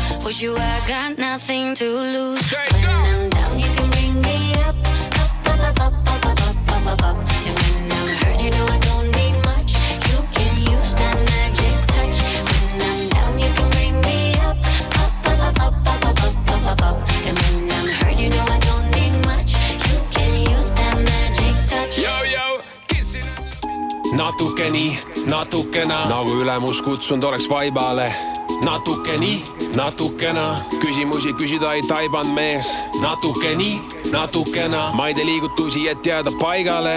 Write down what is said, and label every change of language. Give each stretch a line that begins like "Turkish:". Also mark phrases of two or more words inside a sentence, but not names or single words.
English: With you I got nothing to lose. When I'm down you can bring me up, up, up, up, up, up, up, up, up. And when I'm hurt you know I don't need much. You can use that magic touch. When I'm down you can bring me up, up, up, up, up, up, up, up, up, up. And when I'm hurt you know I don't need much. You can use that magic touch.
Estonian: Yo, yo, natuke nii, natukena nagu ülemus kutsunud oleks vaibale. Natuke nii, natukena küsimusi küsida ei taiband mees. Natuke nii, natukena ma ei tee liigutusi, et jääda paigale.